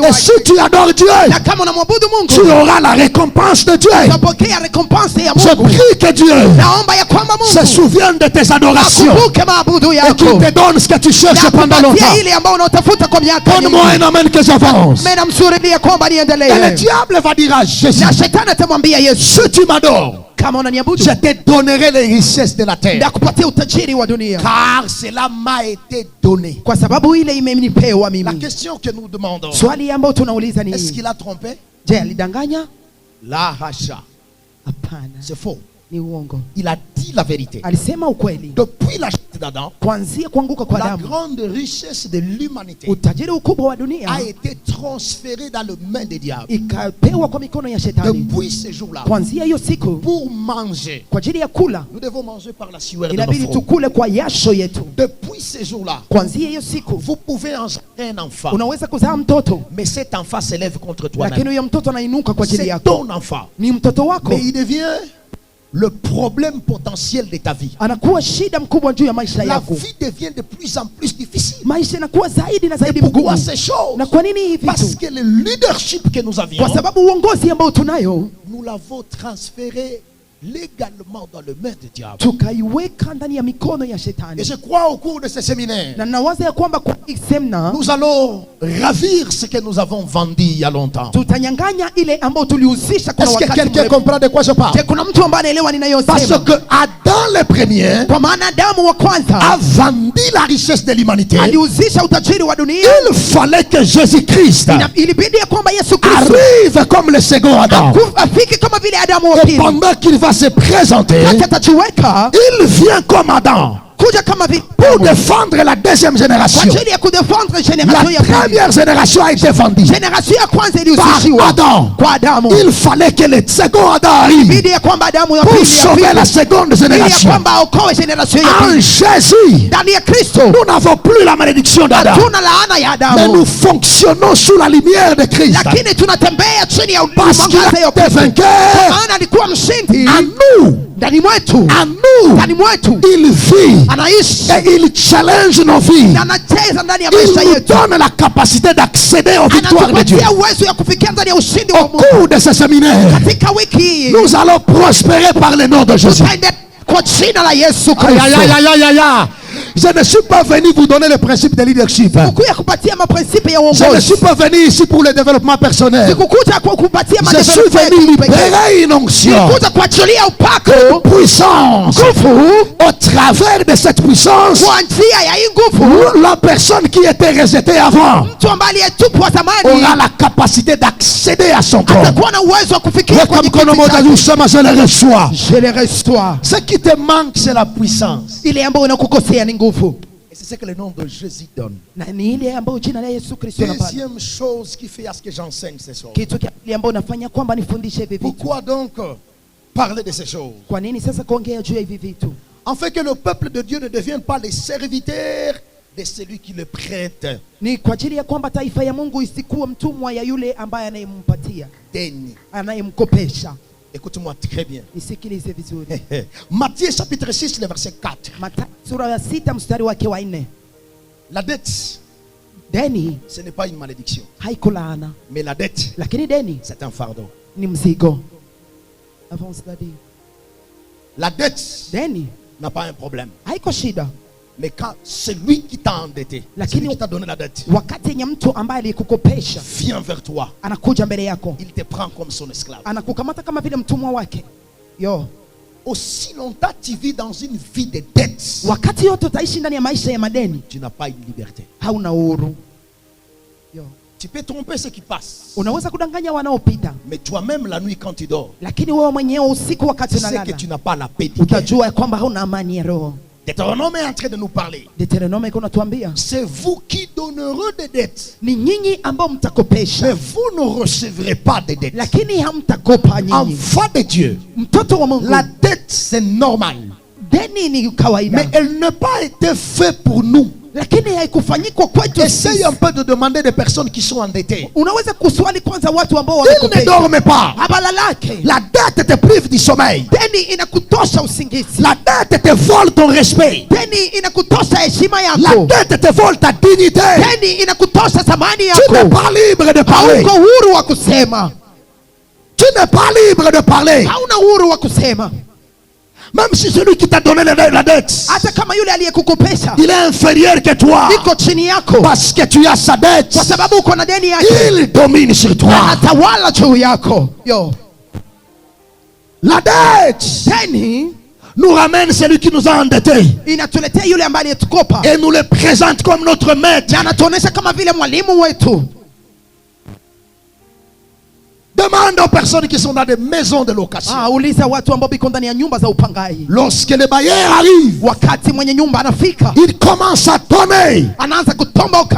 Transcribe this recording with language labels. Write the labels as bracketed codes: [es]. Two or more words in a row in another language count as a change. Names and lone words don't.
[fr] Et si [sw] wake, [fr] tu adores Dieu, [sw] na kama unamwabudu [fr] tu [sw] Mungu [fr] auras la récompense de Dieu. [sw] utapokea recompense ya [fr] Je [sw] Mungu. [fr] prie que Dieu [sw] Naomba ya kwamba [fr] se [sw] Mungu [fr] souvienne de tes adorations [sw] akumbuke maabudu [fr] et qu'il [sw] yako [fr] te donne ce que tu cherches [sw] na [fr] pendant longtemps. [sw] kupatia ile ambayo unaotafuta kwa miaka [fr] Donne-moi [sw] nyingi. [fr] un amen que j'avance. [sw] Mimi namshuhudia kwamba [fr] Et le [sw] niendelee, [fr] diable va dire à Jésus, [sw] na shetani atamwambia Yesu, [fr] si tu m'adores, [sw] kama unaniabudu [fr] je te donnerai les richesses de la terre. [sw] ndakupatia utajiri wa dunia, [fr] Car cela m'a été donné. [sw] kwa sababu ile imenipewa [fr] La [sw] mimi. [fr] question que nous demandons, [sw] Swali ambayo tunauliza ni [fr] est-ce qu'il a trompé? [sw] je, alidanganya? La hacha. Hapana, [fr] C'est faux. [sw] ni uongo. [fr] Il a dit la vérité. [sw] Alisema ukweli. [fr] Depuis la chute d'Adam, [sw] Kuanzia kuanguka kwa [fr] la [sw] Adamu, [fr] grande richesse de l'humanité [sw] utajiri ukubwa wa dunia [fr] a été transférée dans les mains des diables. [sw] ikapewa kwa mikono ya shetani. [fr] Depuis ce jour-là, [sw] Kuanzia hiyo siku, [fr] pour manger, [sw] kwa ajili ya kula [fr] nous devons manger par la sueur de nos [sw] inabidi [fr] fronts. [sw] tukule kwa jasho yetu. [fr] Depuis ce jour-là, [sw] Kuanzia hiyo siku [fr] vous pouvez engendrer un enfant, [sw] unaweza kuzaa mtoto, [fr] mais cet enfant s'élève contre [sw] lakini [fr] toi-même. [sw] huyo mtoto anainuka kwa ajili [fr] C'est [sw] yako, [fr] ton enfant, [sw] ni mtoto wako, [fr] mais il devient le problème potentiel de ta vie. [sw] anakuwa shida mkubwa juu ya maisha [fr] La [sw] yako. [fr] vie devient de plus en plus difficile. [sw] Maisha inakuwa zaidi na [fr] Et [sw] zaidi [fr] pourquoi [sw] mgumu. [fr] ces choses? [sw] Na kwa nini hivi [fr] Parce [sw] vitu? [fr] que le leadership que nous avions, [sw] Kwa sababu uongozi ambao tunayo [fr] nous l'avons transféré légalement dans le mains du diable. [sw] tukaiweka ndani ya mikono ya [fr] Et [sw] shetani, [fr] je crois au cours de ce séminaire, [sw] na nawaza ya kwamba kwa hii semina [fr] nous allons ravir ce que nous avons vendu il y a longtemps. [sw] tutanyang'anya ile ambayo tulihusisha kwa [fr] Est-ce que [sw] wakati [fr] quelqu'un [sw] mrefu. [fr] comprend de quoi je parle? [sw] Je, kuna mtu ambaye anaelewa [fr] Parce [sw] ninayosema? [fr] que Adam le premier [sw] Kwa maana Adamu wa [fr] a [sw] kwanza [fr] vendu la richesse de l'humanité. [sw] alihusisha utajiri wa dunia. [fr] Il fallait que Jésus-Christ [sw] Ilibidi ya kwamba Yesu Kristo [fr] arrive comme le second Adam. [sw] afike kama vile Adamu wa [fr] Et [sw] pili, [fr] pendant qu'il va se présenter, [sw] kati atajiweka [fr] il vient comme Adam [sw] kuja kama vile [fr] pour défendre la deuxième [sw] kwa [fr] génération. [sw] ajili ya kudefendre [fr] La [sw] generation ya pili. [fr] première génération a été vendue [sw] Generation ya kwanza [fr] par [sw] ilihusishiwa [fr] Adam. [sw] kwa Adamu. [fr] Il fallait que le second Adam arrive [sw] Ilibidi ya kwamba Adamu ya [fr] pour [sw] pili [fr] sauver la [sw] afike, [fr] seconde [sw] ili ya [fr] génération. [sw] kwamba aokoe generation ya [fr] En [sw] pili. [fr] Jésus, [sw] Ndani ya Kristo [fr] nous n'avons plus la malédiction d'Adam, [sw] hatuna laana ya [fr] mais nous [sw] Adamu, [fr] fonctionnons sous la lumière de Christ. [sw] lakini tunatembea chini ya [fr] Parce qu'il [sw] mwangaza [fr] a [sw] ya [fr] été [sw] Kristo. [fr] vainqueur [sw] Maana alikuwa mshindi [fr] en nous. [sw] ndani mwetu, [fr] En nous, [sw] ndani mwetu [fr] il vit [sw] anaishi [fr] et il challenge nos vies. [sw] na anacheza ndani ya [fr] Il [sw] maisha [fr] nous [sw] yetu, [fr] donne la capacité d'accéder aux victoires de Dieu. [sw] anatupatia uwezo ya kufikia ndani ya ushindi wa [fr] Au [sw] Mungu. [fr] cours de ce séminaire, [sw] Katika wiki hii [fr] nous allons prospérer par le nom de Jésus. [sw] tutaende kwa jina la Yesu Aïe, aïe, aïe, Kristo. aïe, aïe, aïe. [fr] Je ne suis pas venu vous donner le principe de leadership. [sw] Sikukuja kupatia maprincipe ya [fr] Je ne [sw] uongozi. [fr] suis pas venu ici pour le développement personnel. [sw] Sikukuja kupatia [fr] Je suis venu libérer une onction, [sw] Sikukuja kuachilia upako, [fr] puissance. Au travers de cette puissance, [sw] kwa njia ya hii nguvu, [fr] la personne qui était rejetée avant [sw] mtu ambaye aliyetupwa zamani [fr] aura la capacité d'accéder à son corps. [sw] atakuwa na uwezo wa kufikia kwenye kiti chake. [fr] Je le reçois. Je le reçois. Ce qui te manque, c'est la puissance. [sw] Ile ambayo inakukosea ni nguvu. [fr] Et c'est ce que le nom de Jésus donne. [sw] Na ni ile ambayo jina la Yesu Kristo anapata. [fr] Deuxième chose qui fait à ce que j'enseigne ces choses. [sw] Kitu kile ambayo nafanya kwamba nifundishe hivi vitu. [fr] Pourquoi donc parler de ces choses? [sw] Kwa nini sasa kuongea juu ya hivi vitu? [fr] Afin que le peuple de Dieu ne devienne pas les serviteurs de celui qui le prête. [sw] Ni kwa ajili ya kwamba taifa ya Mungu isikuwe mtumwa ya yule ambaye anayempatia, Deni. anayemkopesha. [fr] Écoute-moi très bien. [sw] Nisikilize vizuri. [fr] Matthieu chapitre 6, le verset 4. [sw] Mathayo sura ya 6 mstari wake wa 4. [fr] La dette, [sw] Deni [fr] ce n'est pas une malédiction. [sw] haiko laana, [fr] Mais la dette, [sw] lakini deni [fr] c'est un fardeau. [sw] ni mzigo. [fr] Avance daddy. La dette [sw] Deni [fr] n'a pas un problème. [sw] haiko shida, [fr] Mais quand celui qui t'a endetté, [sw] Lakini- [fr] celui qui t'a donné la dette, [sw] wakati yenye mtu ambaye alikukopesha [fr] vient vers toi, [sw] anakuja mbele yako, [fr] il te prend comme son esclave. [sw] anakukamata kama vile mtumwa wake. Yo, [fr] Aussi longtemps tu vis dans une vie de dette, [sw] wakati yote utaishi ndani ya maisha ya madeni, [fr] tu n'as pas une liberté. [sw] hauna uhuru. Yo, [fr] Tu peux tromper ceux qui passent. [sw] unaweza kudanganya wanaopita, [fr] Mais toi-même, la nuit, quand tu dors, [sw] lakini wewe mwenyewe usiku wakati [fr] tu sais que [sw] unalala [fr] tu n'as pas la paix du cœur. [sw] utajua ya kwamba hauna amani ya roho. [fr] Deutéronome est en train de nous parler. [sw] Deuteronome iko natuambia [fr] C'est vous qui donnerez des dettes. [sw] ni nyinyi ambao [fr] Mais [sw] mtakopesha, [fr] vous ne recevrez pas de dettes. [sw] lakini hamtakopa nyinyi. [fr] Enfant de Dieu, [sw] Mtoto wa Mungu, [fr] la dette, c'est normal. [sw] deni ni kawaida, [fr] Mais elle n'a pas été faite pour nous. [sw] lakini haikufanyikwa kwetu [fr] Essaye [sw] sisi. [fr] un peu de demander des personnes qui sont endettées. [sw] Unaweza kuswali kwanza watu ambao [fr] Ils ne [sw] wamekopesha, [fr] dorment pas. [sw] habalalake. [fr] La dette te prive du sommeil. [sw] Deni inakutosha usingizi, [fr] La dette te vole ton respect. [sw] deni inakutosha heshima [fr] La [sw] yako, [fr] dette te vole ta dignité. [sw] deni inakutosha thamani [fr] Tu n'es [sw] yako. [fr] pas libre de parler. [sw] Hauko huru wa kusema, [fr] Tu n'es pas libre de parler. [sw] hauna huru wa kusema. [fr] Même si celui qui t'a donné la dette, [sw] Hata kama yule aliyekukopesha [fr] il est inférieur que toi. [sw] iko chini yako, [fr] Parce que tu as sa dette. [sw] kwa sababu uko na deni yake, [fr] Il domine sur toi. [sw] anatawala juu yako. Yo, [fr] La dette [sw] deni [fr] nous ramène celui qui nous a endettés [sw] inatuletea yule ambaye aliyetukopa [fr] et nous le présente comme notre maître. [sw] na anatuonesha kama vile mwalimu wetu. [fr] Demande aux personnes qui sont dans des maisons de location. [sw] Uliza watu ambao biko ndani ya nyumba za upangaji. [fr] Lorsque le bailleur arrive, [sw] Wakati mwenye nyumba anafika, [fr] il commence à donner. [sw] anaanza kutomboka.